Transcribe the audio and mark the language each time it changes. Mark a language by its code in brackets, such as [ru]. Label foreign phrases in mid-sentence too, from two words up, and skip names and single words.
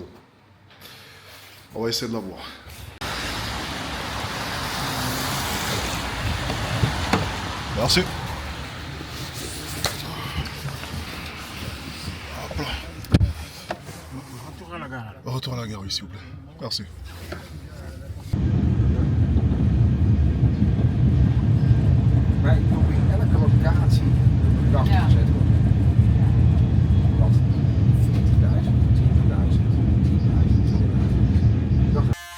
[fr] On va essayer de l'avoir. Merci. Hop là. Retour à la gare. Retour à la gare, oui, s'il vous plaît. Merci. [nl] Maar ik probeer elke locatie een kast te zetten. Want 40.000, 20.000, 10.000.